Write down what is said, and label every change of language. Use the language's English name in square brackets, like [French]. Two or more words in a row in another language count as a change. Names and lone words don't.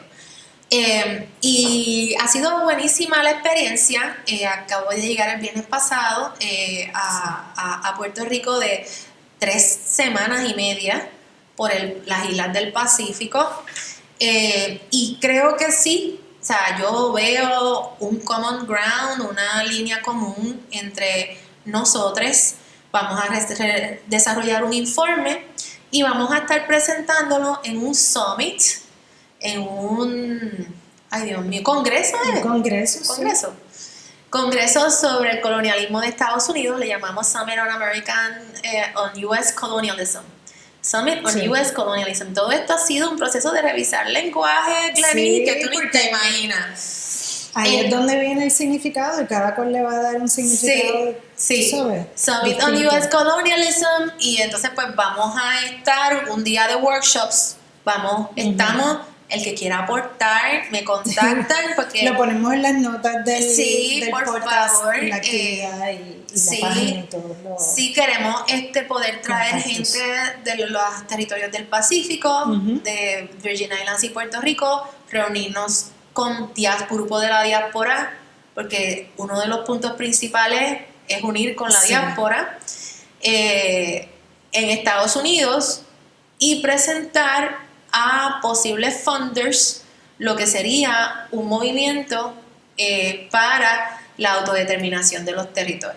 [Spanish] Y ha sido buenísima la experiencia. Acabo de llegar el viernes pasado a Puerto Rico de 3 semanas y media por las islas del Pacífico, y creo que sí, o sea, yo veo un [English] common ground, [Spanish] una línea común entre nosotros. Vamos a desarrollar un informe y vamos a estar presentándolo en un summit, en un, ay Dios mío, congreso. Congreso sobre el colonialismo de Estados Unidos, le llamamos Summit on on U.S. Colonialism. Summit on U.S. Colonialism. Todo esto ha sido un proceso de revisar lenguaje, Glenny, que tú ni te imaginas. Ahí es donde viene el significado y cada cual le va a dar un significado. Sí. Summit on U.S. Colonialism, y entonces pues vamos a estar un día de workshops. Estamos... El que quiera aportar, me contactan porque... Lo ponemos en las notas del por podcast, favor, la actividad y la página y todo. Sí, queremos poder traer gente de los territorios del Pacífico, de Virgin Islands y Puerto Rico, reunirnos con grupo de la diáspora, porque uno de los puntos principales es unir con la diáspora en Estados Unidos y presentar a posibles funders lo que sería un movimiento para la autodeterminación de los territorios.